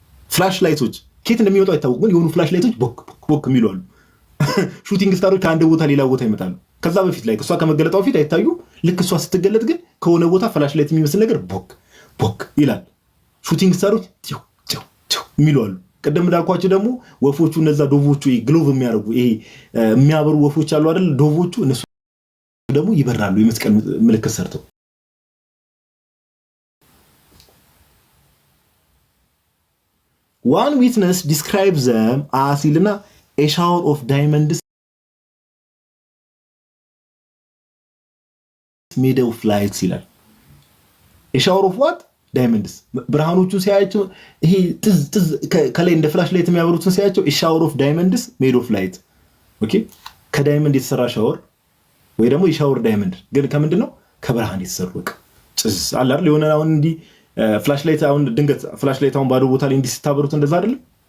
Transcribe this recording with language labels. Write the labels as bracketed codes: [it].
[am] ፍላሽ ላይቶች ከየት እንደሚወጡ አይታወቅም፣ ግን የሆኑ ፍላሽ ላይቶች ቦክ የሚሉ አሉ። ሹቲንግ ስታሮች ከአንድ ቦታ ሌላ ቦታ ይመጣሉ። ከዛ በፊት ላይ እሷ ከመገለጧ በፊት አይታዩም። ልክ እሷ ስትገለጥ ግን ከሆነ ቦታ ፍላሽ ላይት የሚመስል ነገር ቦክ ይላል። ሹቲንግ ስታሮች የሚሉ አሉ። ቀደም እንዳልኳቸው ደግሞ ወፎቹ እነዛ ዶቮቹ ግሎቭ የሚያደርጉ ይሄ የሚያበሩ ወፎች አሉ አይደል? ዶቮቹ እነሱ ደግሞ ይበራሉ የመስቀል ምልክት ሰርተው። [en] one witness describes them as a shower of diamonds made of lights ይላል። a shower of what? [am] ዳይመንድስ ብርሃኖቹ ሲያያቸው ይሄ ጥዝ ከላይ እንደ ፍላሽ ላይት የሚያበሩትን ሲያያቸው ሻወር ኦፍ ዳይመንድስ ሜድ ኦፍ ላይት። ኦኬ ከዳይመንድ የተሰራ ሻወር ወይ ደግሞ የሻወር ዳይመንድ ግን ከምንድን ነው? ከብርሃን የተሰሩ በቃ ጥዝ አለ አይደል? የሆነ አሁን እንዲህ ፍላሽ ላይት አሁን ድንገት ፍላሽ ላይት አሁን ባዶ ቦታ ላይ እንዲህ ስታበሩት እንደዛ አይደለም?